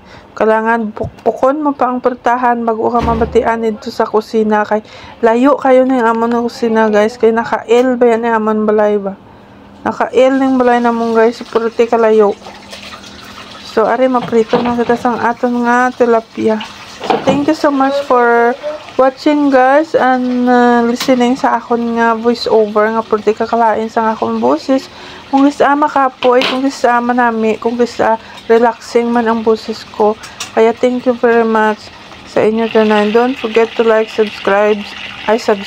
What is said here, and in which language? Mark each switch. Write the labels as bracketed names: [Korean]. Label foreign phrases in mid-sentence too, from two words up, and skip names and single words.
[Hiligaynon] Kailangan pukpukon mo pa ang pertahan bago ka mabatian dito sa kusina kay layo kayo ng amon ng kusina guys kay naka-L ba yan amon balay ba? Naka-L ng balay na mong guys, purti ka layo. So ari maprito na kita sang aton nga tilapia. [English] So thank you so much for watching guys and listening [Hiligaynon] sa akon nga [English] voice over [Hiligaynon] nga purti kakalain sa akon boses. Kung gusto makapoy, kung gusto manami, kung gusto relaxing man ang boses ko. Kaya [English] thank you very much [Hiligaynon] sa inyo tanan. [English] Don't forget to like, subscribe.